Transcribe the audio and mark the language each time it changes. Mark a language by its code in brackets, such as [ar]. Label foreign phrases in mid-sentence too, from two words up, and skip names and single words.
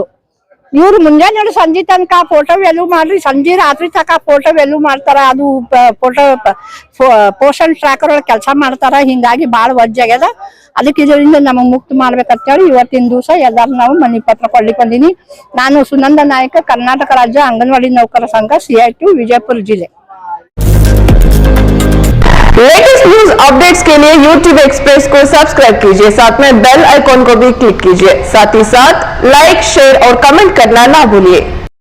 [kn] ಇವ್ರು ಮುಂಜಾನೆ ಸಂಜೆ ತನಕ ಫೋಟೋ ವ್ಯಾಲ್ಯೂ ಮಾಡ್ರಿ, ಸಂಜೆ ರಾತ್ರಿ ತನಕ ಫೋಟೋ ವ್ಯಾಲ್ಯೂ ಮಾಡ್ತಾರ. ಅದು ಪೋಷಣ್ ಟ್ರ್ಯಾಕರ್ ಒಳಗೆ ಕೆಲಸ ಮಾಡ್ತಾರ. ಹಿಂಗಾಗಿ ಬಾಳ ವಜ್ಜೆ ಆಗ್ಯದ. ಅದಕ್ಕೆ ಇದರಿಂದ ನಮಗ್ ಮುಕ್ತ ಮಾಡ್ಬೇಕಂತ ಹೇಳಿ ಇವತ್ತಿನ ದಿವಸ ಎಲ್ಲಾರು ನಾವು ಮನಿ ಪತ್ರ ಕೊಡ್ಲಿಕ್ಕೆ ಬಂದೀನಿ. ನಾನು ಸುನಂದ ನಾಯಕ, ಕರ್ನಾಟಕ ರಾಜ್ಯ ಅಂಗನವಾಡಿ ನೌಕರ ಸಂಘ, CITU [hi] विजयपुर जिले। [en] latest news updates [hi] के लिए YouTube एक्सप्रेस को सब्सक्राइब कीजिए, साथ में [en] bell icon [hi] को भी क्लिक कीजिए। साथ ही साथ लाइक, शेयर और कमेंट करना ना भूलिए।